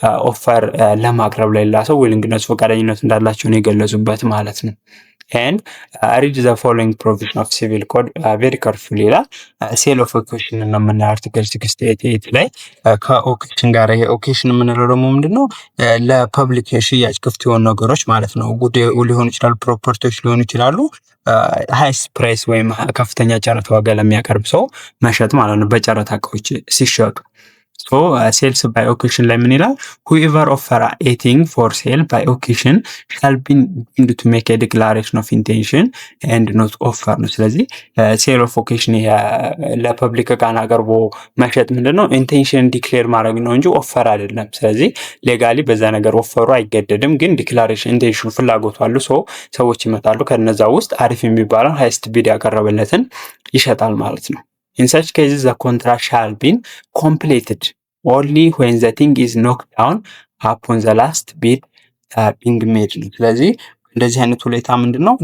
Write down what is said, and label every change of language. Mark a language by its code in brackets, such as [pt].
[am] ኦፈር ለማቅረብ ለሌላ ሰው ዊሊንግነሱ ፈቃደኝነቱ እንዳላቸው ነው የገለጹበት ማለት ነው። [en] and read the following provision of civil code very carefully [am] ይላል። ሴል ኦፍ ኦኬሽን ነው የምናየው አርቲክል 68 ላይ። ከኦኬሽን ጋር ይሄ ኦኬሽን የምንለው ደግሞ ምንድነው? ለፐብሊክ ሽያጭ ክፍት የሆኑ ነገሮች ማለት ነው። ጉድ ሊሆኑ ይችላሉ፣ ፕሮፐርቲዎች ሊሆኑ ይችላሉ። ሃይስ ፕራይስ ወይም ከፍተኛ ጨረታ ዋጋ ለሚያቀርብ ሰው መሸጥ ማለት ነው፣ በጨረታ እቃዎች ሲሸጡ። ሶ ሴልስ ባይ ኦኬሽን ላይ ምን ይላል? [en] whoever offer a thing for sale by occasion shall be deemed to make a declaration of intention and not offer [am] ነው። ስለዚህ ሴል ኦፍ ኦኬሽን ለፐብሊክ እቃን አቅርቦ መሸጥ ምንድነው? ኢንቴንሽን ዲክሌር ማድረግ ነው እንጂ ኦፈር አይደለም። ስለዚህ ሌጋሊ በዛ ነገር ኦፈሩ አይገደድም፣ ግን ዲክላሬሽን ኢንቴንሽኑ ፍላጎቱ አሉ። ሰዎች ይመጣሉ፣ ከነዛ ውስጥ አሪፍ የሚባለው ሃይስት ቢድ ያቀረበለትን ይሸጣል ማለት ነው። [en] In such cases, the contract shall be completed only when the thing is knocked down upon the last bid being made [am] ነው። ስለዚህ እንደዚህ አይነት ሁኔታ ምንድነው?